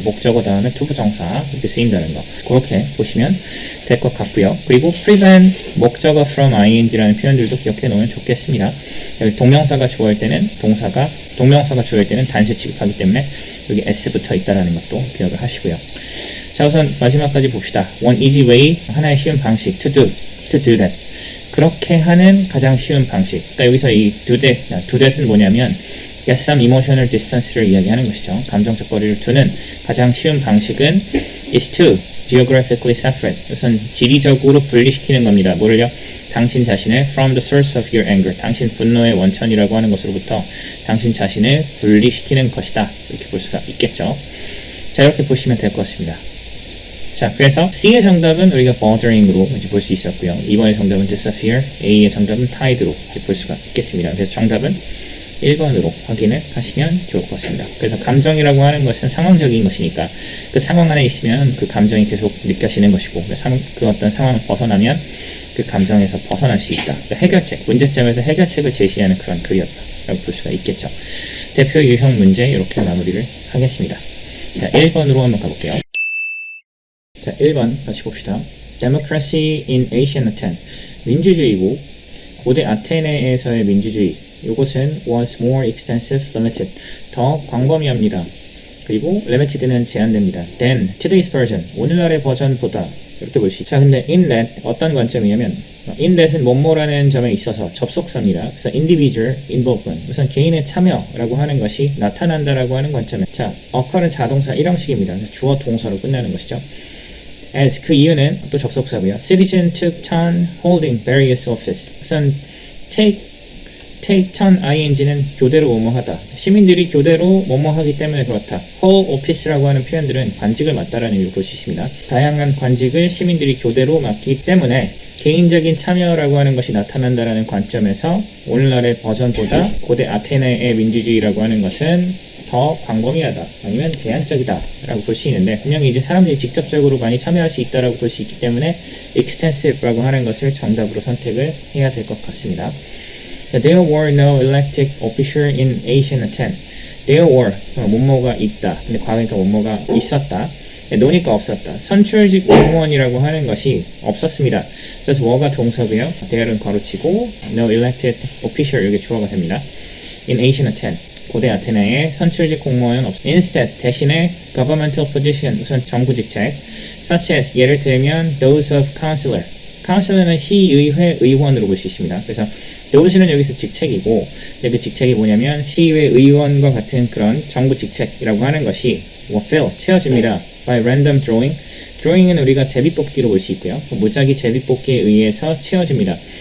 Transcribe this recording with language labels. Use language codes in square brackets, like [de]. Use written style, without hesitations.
[ko] 목적어 다음에 투부정사 이렇게 쓰인다는 거, 그렇게 보시면 될 것 같고요. 그리고 prevent, 목적어 from ing라는 표현들도 기억해 놓으면 좋겠습니다. 여기 동명사가 주어일 때는 동명사가 주어일 때는 단수 취급하기 때문에 여기 s 붙어 있다는 것도 기억을 하시고요. 자, 우선 마지막까지 봅시다. [en] One easy way, [ko] 하나의 쉬운 방식, [en] to do that. [ko] 그렇게 하는 가장 쉬운 방식. 그러니까 여기서 이 do that은 뭐냐면 [en] get some emotional distance [ko] 를 이야기하는 것이죠. 감정적 거리를 두는 가장 쉬운 방식은 [en] is to geographically separate. [ko] 우선 지리적으로 분리시키는 겁니다. 뭐를요? 당신 자신을 [en] from the source of your anger, [ko] 당신 분노의 원천이라고 하는 것으로부터 당신 자신을 분리시키는 것이다. 이렇게 볼 수가 있겠죠. 자, 이렇게 보시면 될 것 같습니다. 자, 그래서 C의 정답은 우리가 bothering으로 볼 수 있었고요. 2번의 정답은 disappear, A의 정답은 tied로 볼 수가 있겠습니다. 그래서 정답은 1번으로 확인을 하시면 좋을 것 같습니다. 그래서 감정이라고 하는 것은 상황적인 것이니까 그 상황 안에 있으면 그 감정이 계속 느껴지는 것이고 그 어떤 상황을 벗어나면 그 감정에서 벗어날 수 있다. 그러니까 해결책, 문제점에서 해결책을 제시하는 그런 글이었다라고 볼 수가 있겠죠. 대표 유형 문제 이렇게 마무리를 하겠습니다. 자, 1번으로 한번 가볼게요. 자, 1번 다시 봅시다. [en] Democracy in Ancient Athens. [ko] 민주주의고 고대 아테네에서의 민주주의. 이것은 [en] was more extensive, limited. [ko] 더 광범위합니다. 그리고 limited는 제한됩니다. [en] Then today's version. [ko] 오늘날의 버전보다 이렇게 볼 수 있죠. 자, 근데 [en] in that [ko] 어떤 관점이냐면 in that은 뭐뭐라는 점에 있어서 접속사입니다. [en] 그래서 individual involvement. [ko] 우선 개인의 참여라고 하는 것이 나타난다라고 하는 관점에 자, occur은 자동사 1형식입니다. 주어 동사로 끝나는 것이죠. as 그 이유는 또 접속사고요. [en] Citizen took turn holding various office. [ko] 우선 take turn ing는 교대로 뭐뭐하다. 시민들이 교대로 뭐뭐하기 때문에 그렇다. hold office라고 하는 표현들은 관직을 맡다라는 의미로 볼 수 있습니다. 다양한 관직을 시민들이 교대로 맡기 때문에 개인적인 참여라고 하는 것이 나타난다라는 관점에서 오늘날의 버전보다 고대 아테네의 민주주의라고 하는 것은 더 광범위하다 아니면 제한적이다 라고 볼 수 있는데 분명히 이제 사람들이 직접적으로 많이 참여할 수 있다라고 볼 수 있기 때문에 extensive라고 하는 것을 정답으로 선택을 해야 될 것 같습니다. [en] There were no elected official in ancient Athens. [ko] There were 뭐뭐가 있다. 근데 과거니까 뭐뭐가 있었다. 노니까 없었다. 선출직 공무원이라고 하는 것이 없었습니다. 그래서 뭐가 동사고요. there는 괄호치고 no elected official 이게 주어가 됩니다. [en] In ancient Athens. [ko] 고대 아테네의 선출직 공무원은 없습니다. [en] Instead 대신에 governmental position [ko] 우선 정부 직책 [en] such as [ko] 예를 들면 [en] those of councillor. [ko] councillor는 시의회 의원으로 볼 수 있습니다. 그래서 those는 여기서 직책이고 그 직책이 뭐냐면 시의회 의원과 같은 그런 정부 직책이라고 하는 것이 fill 채워집니다. [en] by random drawing. [ko] drawing은 우리가 제비뽑기로 볼 수 있고요. 무작위 제비뽑기에 의해서 채워집니다.